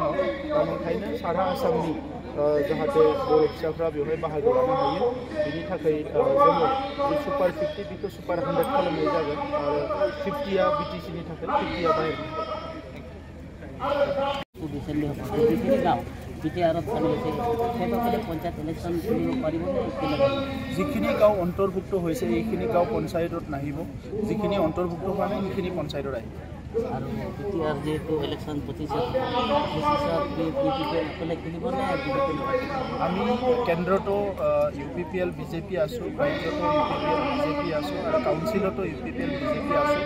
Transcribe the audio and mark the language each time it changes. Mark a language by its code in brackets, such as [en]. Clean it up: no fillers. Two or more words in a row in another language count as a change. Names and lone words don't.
[brx] दा ओंखायनो सारा आसामनि जाहाथे बर' फिसाफ्रा बेवहाय बाहागो लानो हायो, बेनि थाखाय जोङो बे सुपार 50 बेखौ सुपार 100 खालामनाय जागोन आरो 50आ बिटिसिनि थाखाय, 50आ बाहेरनि जिखिनि गाव अन्तर्भुक्त [as] হৈছে এইখিনি গাঁও পঞ্চায়তত নাহিব, যিখিনি অন্তৰ্ভুক্ত হোৱা নাই সেইখিনি পঞ্চায়তত আহিব। আৰু বিটিআৰ যেহেতু ইলেকশ্যন 25 আমি কেন্দ্ৰতো UPPL BJP আছোঁ, ৰাজ্যতো UPPL BJP আছোঁ আৰু কাউন্সিলতো UPPL BJP আছোঁ।